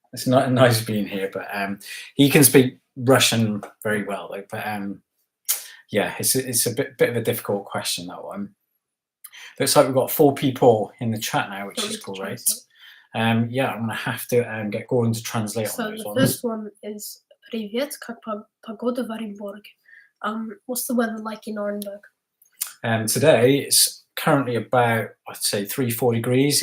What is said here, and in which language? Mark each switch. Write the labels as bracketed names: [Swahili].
[English] It's not nice being here, but he can speak Russian very well. Like, but yeah, it's a bit of a difficult question, that one. Looks like we've got 4 people in the chat now, which is great. Yeah, I'm gonna have to get Gordon to translate So on those the ones. first one is [Russian] Привет, как погода в Оренбурге? [English] What's the weather like in Orenburg? Today it's currently about, I'd say 3-4 degrees.